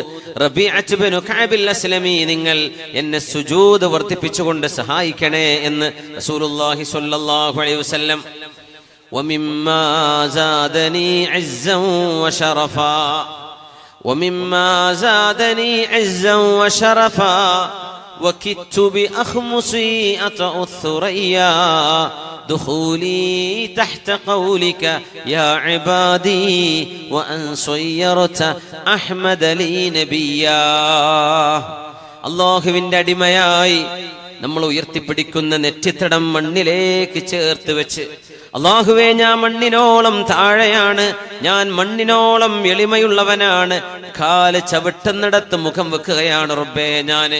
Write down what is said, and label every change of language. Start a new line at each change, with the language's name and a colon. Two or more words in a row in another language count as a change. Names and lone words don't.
Malayalam: റബീഅത്ത് ഇബ്നു കഅബിൽ അസ്ലമി, നിങ്ങൾ എന്നെ സുജൂദ് വർദ്ധിപ്പിച്ചുകൊണ്ട് സഹായിക്കണേ എന്ന്
Arabic: رسول الله صلى الله عليه وسلم. ومما زادني عزا وشرفا، ومما زادني عزا وشرفا وكدت بأخمصي أطأ الثريا دخولي تحت قولك يا عبادي وأن صيرت أحمد لي نبيا.
Malayalam: അല്ലാഹുവിന്റെ അടിമയായി നമ്മൾ ഉയർത്തിപ്പിടിക്കുന്ന നെറ്റിത്തടം മണ്ണിലേക്ക് ചേർത്ത് വെച്ച്, അല്ലാഹുവേ, ഞാൻ മണ്ണിനോളം താഴെയാണ്, ഞാൻ മണ്ണിനോളം എളിമയുള്ളവനാണ്, കാല് ചവിട്ടുന്നിടത്ത് മുഖം വെക്കുകയാണ് റബ്ബേ ഞാന്.